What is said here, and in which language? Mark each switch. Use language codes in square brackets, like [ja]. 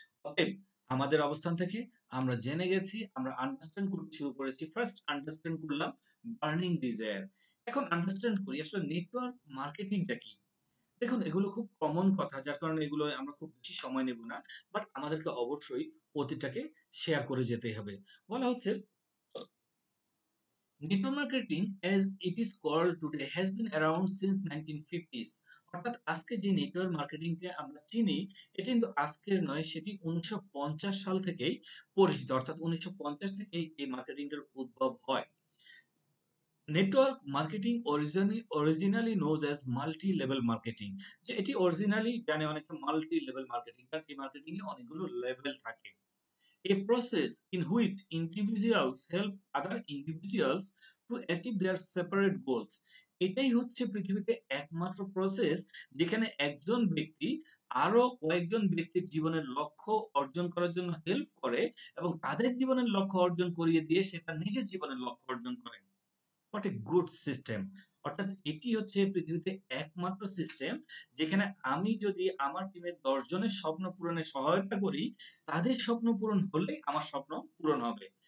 [bn] অতএব আমাদের অবস্থান থেকে আমরা জেনে গেছি, আমরা আন্ডারস্ট্যান্ড করতে শুরু করেছি। ফার্স্ট আন্ডারস্ট্যান্ড করলাম বার্নিং ডিজায়ার। এখন আন্ডারস্ট্যান্ড করি আসলে নেটওয়ার্ক মার্কেটিংটা কি। দেখুন এগুলো খুব কমন কথা, যার কারণে এগুলো আমরা খুব বেশি সময় নেব না, বাট আমাদেরকে অবশ্যই প্রতিটাকে শেয়ার করে যেতে হবে। বলা হচ্ছে [en] network marketing as it is called today has been around since 1950s। [bn] অর্থাৎ আজকে যে নেটওয়ার্ক মার্কেটিং কে আমরা চিনি এটি কিন্তু আজকের নয়, সেটি 1950 সাল থেকেই পরিচিত। অর্থাৎ 1950 থেকেই এই মার্কেটিংটার উদ্ভব হয়। Network marketing [en] originally known as [bn] multi level marketing. যে এটি অরিজিনালি জানে অনেকে মাল্টি লেভেল মার্কেটিং, কারণ এই মার্কেটিং এ অনেকগুলো লেভেল থাকে। [en] A process in which individuals help other individuals to achieve their separate goals। [bn] এটাই হচ্ছে পৃথিবীতে একমাত্র প্রসেস যেখানে একজন ব্যক্তি আরো কয়েকজন ব্যক্তির জীবনের লক্ষ্য অর্জন করার জন্য হেল্প করে এবং তাদের জীবনের লক্ষ্য অর্জন করিয়ে দিয়ে সে তার নিজের জীবনের লক্ষ্য অর্জন করে। [en] What a good system. [bn] অর্থাৎ এটি হচ্ছে পৃথিবীতে একমাত্র সিস্টেম যেখানে আমি যদি আমার টিমের 10 জনের স্বপ্ন পূরণে সহায়তা করি, তাদের স্বপ্ন পূরণ হলেই আমার স্বপ্ন পূরণ হবে।